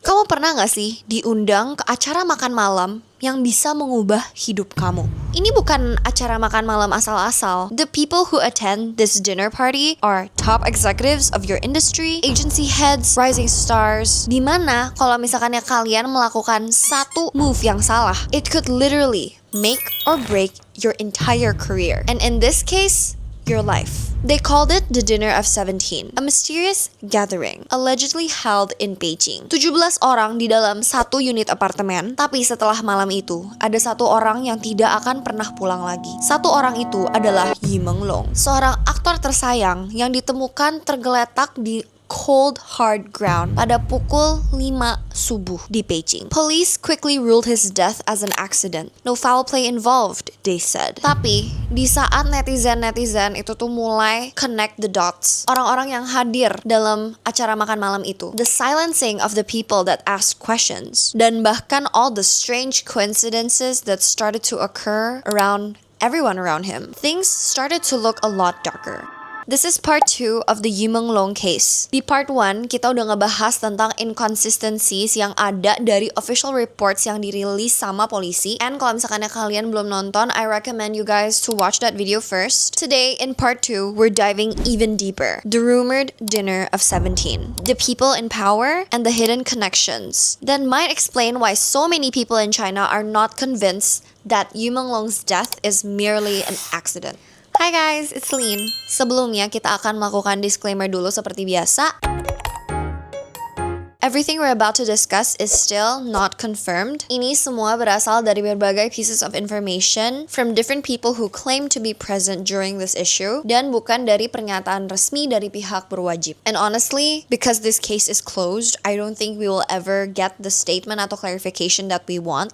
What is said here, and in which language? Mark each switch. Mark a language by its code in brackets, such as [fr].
[id] Kamu pernah gak sih diundang ke acara makan malam yang bisa mengubah hidup kamu? Ini bukan acara makan malam asal-asal. [en] The people who attend this dinner party are top executives of your industry, agency heads, rising stars. [id] Dimana kalau misalkan kalian melakukan satu move yang salah, [en] it could literally make or break your entire career. And in this case, your life. They called it the Dinner of 17, a mysterious gathering allegedly held in Beijing. [id] 17 orang di dalam satu unit apartemen, tapi setelah malam itu, ada satu orang yang tidak akan pernah pulang lagi. Satu orang itu adalah Yi Menglong, seorang aktor tersayang yang ditemukan tergeletak di [en] cold hard ground [id] pada pukul 5 subuh di Beijing. [en] Police quickly ruled his death as an accident. No foul play involved, they said. [id] Tapi di saat netizen itu tuh mulai [en] connect the dots, [id] orang-orang yang hadir dalam acara makan malam itu, [en] the silencing of the people that asked questions, [id] dan bahkan [en] all the strange coincidences that started to occur around everyone around him, things started to look a lot darker. This is part 2 of the Yi Menglong case. [id] Di part 1, kita udah ngebahas tentang inconsistencies yang ada dari [en] official reports [id] yang dirilis sama polisi. [en] And [id] kalau misalkan kalian belum nonton, [en] I recommend you guys to watch that video first. Today, in part 2, we're diving even deeper. The rumored Dinner of 17. The people in power and the hidden connections that might explain why so many people in China are not convinced that Yi Menglong's death is merely an accident. Hi guys, it's Celine. [id] Sebelumnya kita akan melakukan disclaimer dulu seperti biasa. [en] Everything we're about to discuss is still not confirmed. [id] Ini semua berasal dari berbagai [en] pieces of information from different people who claim to be present during this issue [id] dan bukan dari pernyataan resmi dari pihak berwajib. [en] And honestly, because this case is closed, I don't think we will ever get the statement atau clarification that we want.